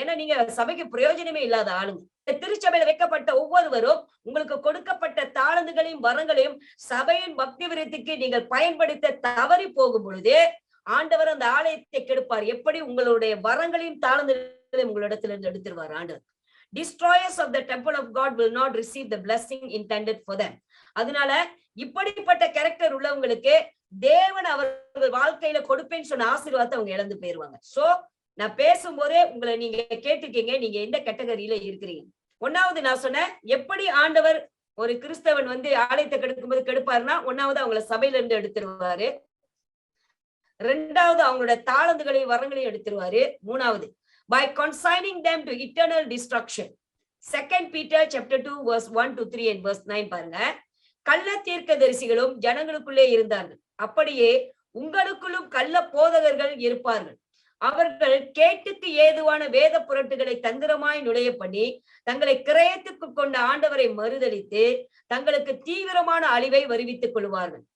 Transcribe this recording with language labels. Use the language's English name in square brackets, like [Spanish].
[Tamil] ஏன்னா நீங்க சபைக்கு பிரயோஜனமே இல்லாத ஆளுங்க. திருச்சபையில வைக்கப்பட்ட ஒவ்வொருவரும் உங்களுக்கு கொடுக்கப்பட்ட தாளந்துகளையும் வரங்களையும் சபையின் பக்தி விருத்திக்கு நீங்கள் பயன்படுத்த தவறி போகும் பொழுது ஆண்டவர் அந்த ஆலயத்தை கெடுப்பார். எப்படி? உங்களுடைய வரங்களையும் தாளந்துகளையும் உங்களிடத்துல இருந்து எடுத்துருவார் ஆண்டவர். [English] Destroyers of the temple of God will not receive the blessing intended for them. [Tamil] அதனால இப்படிப்பட்ட கேரக்டர் உள்ளவங்களுக்கு தேவன் அவர்கள் வாழ்க்கையில கொடுப்பேன்னு சொன்ன ஆசீர்வாதத்தை அவங்க இழந்து போயிருவாங்க. சோ நான் பேசும்போதே உங்களை நீங்க கேட்டுக்கீங்க, நீங்க எந்த கேட்டகரியில இருக்கிறீங்க. 1வது நான் சொன்னேன், எப்படி ஆண்டவர் ஒரு கிறிஸ்தவன் வந்து ஆலயத்தை கெடுக்கும்போது கெடுப்பாருன்னா, ஒன்னாவது அவங்கள சபையில இருந்து எடுத்துருவாரு. ரெண்டாவது அவங்களோட தாளந்துகளையும் வரங்களையும் எடுத்துருவாரு. மூணாவது [English] by consigning them to eternal destruction. 2 Peter chapter 2 verse 1 to 3 and verse 9 [Tamil] பாருங்க. கள்ள தீர்க்கதரிசிகளும் ஜனங்களுக்குள்ளே இருந்தார்கள். அப்படியே உங்களுக்குள்ளும் கள்ள போதகர்கள் இருப்பார்கள். அவர்கள் கேட்டுக்கு ஏதுவான வேத புரட்டுகளை தந்திரமாய் நுழைய பண்ணி தங்களை கிரயத்துக்கு கொண்ட ஆண்டவரை மறுதலித்து தங்களுக்கு தீவிரமான அழிவை வருவித்துக் கொள்வார்கள்.